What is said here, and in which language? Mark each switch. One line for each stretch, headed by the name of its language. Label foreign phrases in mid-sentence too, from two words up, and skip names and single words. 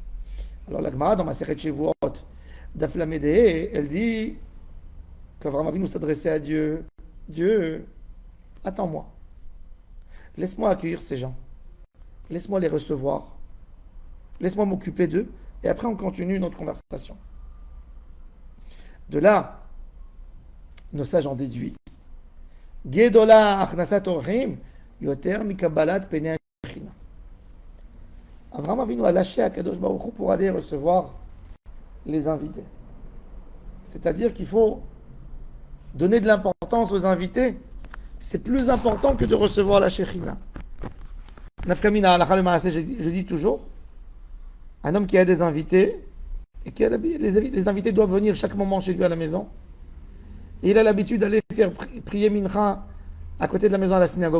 French: Alors la Gemara, dans ma Masechet Shevuot, Daf Lamede, elle dit qu'Avraham Avinu s'adressait à Dieu. Dieu, attends-moi. Laisse-moi accueillir ces gens. Laisse-moi les recevoir. Laisse-moi m'occuper d'eux. Et après, on continue notre conversation. De là, nos sages en déduisent.
Hebrew: גדולה הכנסת אורחים יותר מקבלת פני שכינה.
French: Abraham Avinu a lâché à Kadosh Baruch Hu pour aller recevoir les invités. C'est-à-dire qu'il faut donner de l'importance aux invités. C'est plus important que de recevoir la Shechina.
Hebrew: נפקא מינה הלכה למעשה,
French: je dis toujours, un homme qui a des invités, et que les invités doivent venir chaque moment chez lui à la maison, et il a l'habitude d'aller faire prier mincha à côté de la maison à la synagogue.